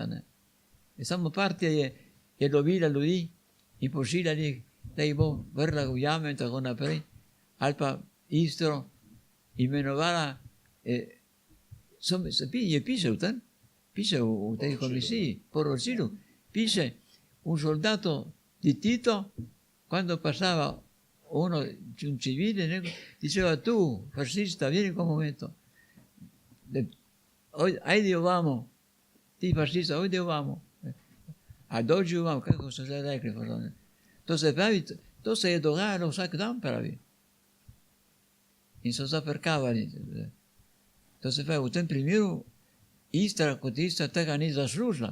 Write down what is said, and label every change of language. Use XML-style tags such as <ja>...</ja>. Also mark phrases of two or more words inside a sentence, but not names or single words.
<sl>Ne. Samo partija je lovila ljudi in pošiljala jih, da jih bo vrla v jame in tako naprej, ali pa Istro imenovala, je piše v tem, piše v tej komisiji, poročilu, piše</sl> <it>un soldato di Tito, quando passava un civile, diceva tu, fascista, vieni con un momento,</it> <hr>ajde ovamo, ti fascista, ajde ovamo, a dođi ovamo,</hr> <sl>kako so se rekli, to se pravi, to se je dogajalo vsak dan, pravi. In so zaprkavali. To se pravi, v tem primeru Istra kot Istra tega ni zaslužila.</sl>